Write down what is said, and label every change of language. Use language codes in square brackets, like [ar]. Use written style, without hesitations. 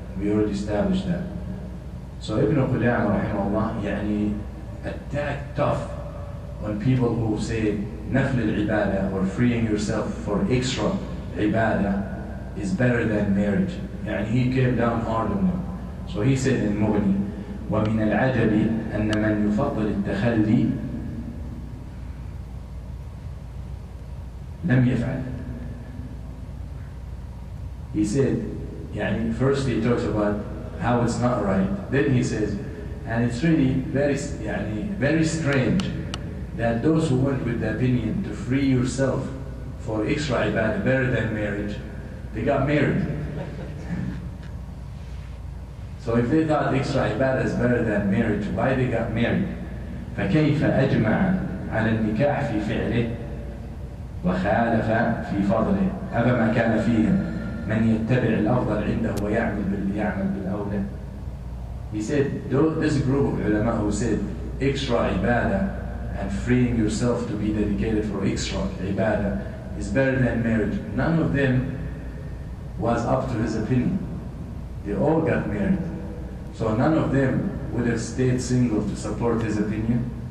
[en] We already established that. So Ibn Qudama rahimahullah attacked tough on people who say nafl al-ibadah or freeing yourself for extra ibadah is better than marriage. He came down hard on them. So he said in Mughni, [ar] وَمِنَ الْعَجَبِ أَنَّ مَنْ يُفَضِّلِ التَّخَلِّي لم يفعل. [en] He said, first he talks about how it's not right. Then he says, and it's really very strange that those who went with the opinion to free yourself for extra ibadah better than marriage, they got married. So if they thought extra ibadah is better than marriage, why they got married? [ar] فكيف أجمع على النكاح في فعله وخالف في فضله. هذا ما كان فيهم من يتبع الأفضل عنده ويعمل بالأولى. [en] He said, this group of ulama who said extra ibadah and freeing yourself to be dedicated for extra ibadah is better than marriage. None of them was up to his opinion. They all got married. So none of them would have stayed single to support his opinion.